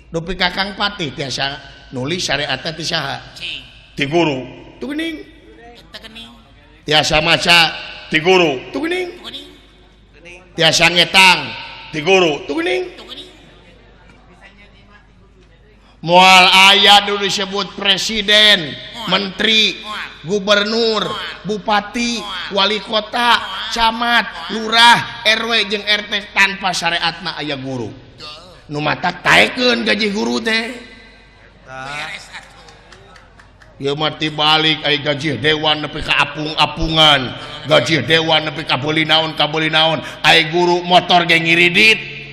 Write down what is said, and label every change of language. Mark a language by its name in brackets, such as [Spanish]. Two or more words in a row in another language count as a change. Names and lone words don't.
[Sundanese] Dupi kakang patih tiasa nulis syariat teh saha? Cing. ti guru. Tu geuning. Eta geuning. Tiasa maca Ti guru. tu geuning. Tu geuning. Tiasa ngetang Ti guru. tu geuning. Tu geuning. Moal aya dulu disebut presiden, menteri, gubernur, bupati, wali kota, camat, lurah, RW jeung RT tanpa syariatna aya guru. Nu matak taekeun gaji guru teh. Dah. Beres atuh. Ieu mah tibalik aya gaji dewan nepi ka apung-apungan, gaji dewan nepi ka beuli naon, aya guru motor ge ngiridit.